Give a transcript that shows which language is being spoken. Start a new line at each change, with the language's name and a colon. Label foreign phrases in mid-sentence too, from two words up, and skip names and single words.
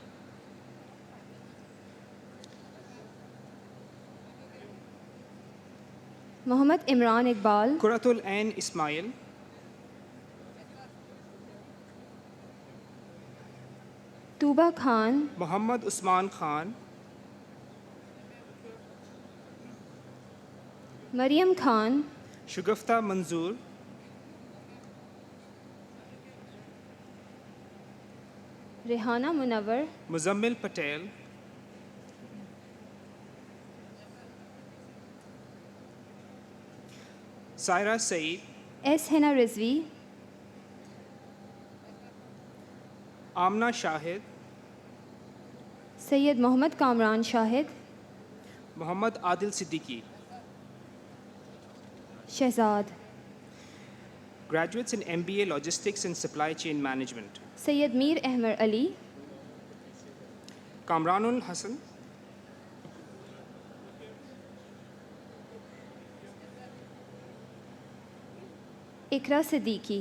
English: Mohammad Imran Iqbal, Kuratul Ain Ismail, Tuba Khan, Muhammad Usman Khan, Maryam Khan, Shugufta Manzoor, Rehana Munawar, Muzammil Patel, Saira Saeed, S. Hena Rizvi, Amna Shahid, Sayyid Mohammad Kamran Shahid, Muhammad Adil Siddiqui. Shehzad, Graduates in MBA Logistics and Supply Chain Management. Sayyid Mir Ahmer Ali, Kamranul Hassan, Ikra Siddiqui.